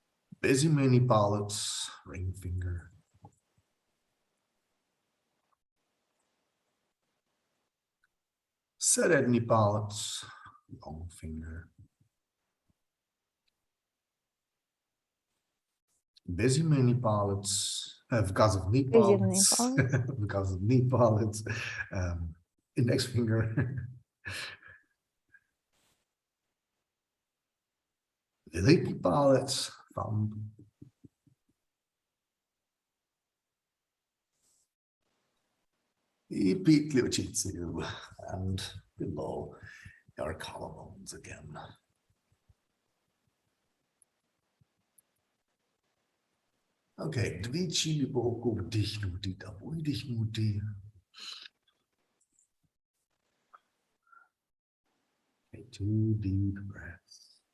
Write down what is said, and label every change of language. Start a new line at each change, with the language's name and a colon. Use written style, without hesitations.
Ukrainian: Безіменний палець,
English: ring finger.
Ukrainian: Середній палець,
English: long finger.
Ukrainian: Безіменний палець, вказівний палець, вказівний палець,
English: index finger.
Ukrainian: Великий палець, thumb. І під ключицею,
English: and below your collarbones again.
Ukrainian: Okay, двічі глибоко вдихнути та видихнути.
English: Okay, 2 deep breaths.